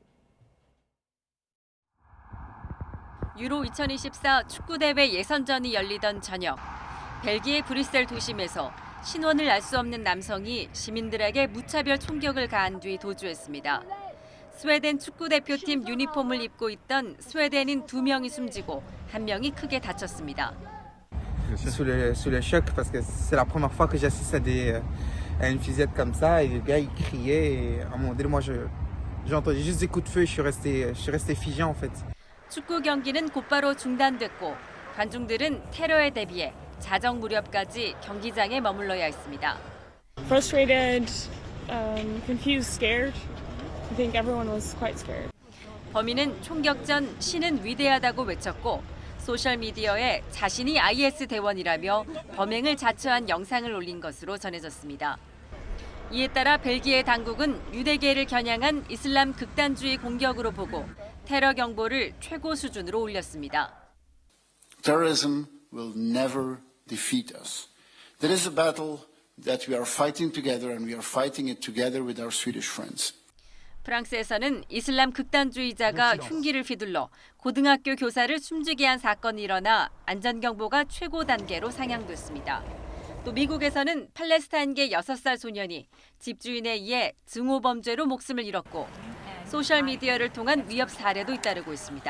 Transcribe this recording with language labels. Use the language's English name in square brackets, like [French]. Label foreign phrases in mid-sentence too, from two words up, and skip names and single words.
[Korean] 유로 2024 축구대회 예선전이 열리던 저녁, 벨기에 브뤼셀 도심에서 신원을 알 수 없는 남성이 시민들에게 무차별 총격을 가한 뒤 도주했습니다. 스웨덴 축구대표팀 유니폼을 입고 있던 스웨덴인 2명이 숨지고 1명이 크게 다쳤습니다. [French] Sous le choc parce que c'est la première fois que j'assiste à une fusillade comme ça et le gars il criait et à un moment donné moi j'ai entendu juste des coups de feu et je suis resté figé en fait. [Korean] 축구 경기는 곧바로 중단됐고 관중들은 테러에 대비해 자정 무렵까지 경기장에 머물러야 했습니다. [English] Frustrated, confused, scared. I think everyone was quite scared. [Korean] 범인은 총격 전 신은 위대하다고 외쳤고 소셜미디어에 자신이 IS 대원이라며 범행을 자처한 영상을 올린 것으로 전해졌습니다. 이에 따라 벨기에 당국은 유대계를 겨냥한 이슬람 극단주의 공격으로 보고 테러 경보를 최고 수준으로 올렸습니다. [English] Terrorism will never defeat us. There is a battle that we are fighting together and we are fighting it together with our Swedish friends. [Korean] 프랑스에서는 이슬람 극단주의자가 흉기를 휘둘러 고등학교 교사를 숨지게 한 사건이 일어나 안전경보가 최고 단계로 상향됐습니다. 또 미국에서는 팔레스타인계 6살 소년이 집주인에 의해 증오범죄로 목숨을 잃었고 소셜미디어를 통한 위협 사례도 잇따르고 있습니다.